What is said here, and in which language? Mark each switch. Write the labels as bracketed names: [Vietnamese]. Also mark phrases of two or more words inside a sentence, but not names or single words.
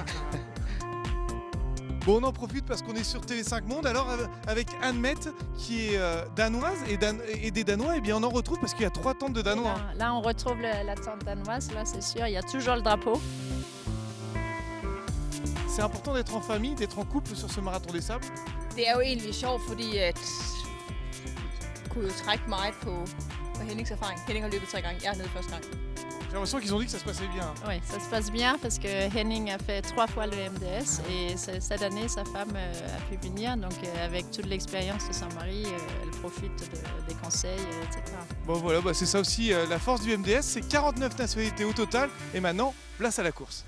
[French] Bon, on en profite parce qu'on est sur TV5 Monde, alors avec Anne-Mette qui est danoise et des Danois, et bien on en retrouve parce qu'il y a 3 tentes de Danois. Là on retrouve la tente danoise, là c'est sûr, il y a toujours le drapeau. C'est important d'être en famille, d'être en couple sur ce Marathon des Sables. [Danish] Det er jo egentlig sjovt, fordi at kunne jo trække meget på Hennings erfaring. Henning har løbet 3 gange, jeg har løbet første gang. [French] J'ai l'impression qu'ils ont dit que ça se passait bien. Oui, ça se passe bien parce que Henning a fait 3 fois le MDS et cette année sa femme a pu venir, donc avec toute l'expérience de son mari, elle profite des conseils, etc. Bon voilà, c'est ça aussi la force du MDS, c'est 49 nationalités au total et maintenant, place à la course.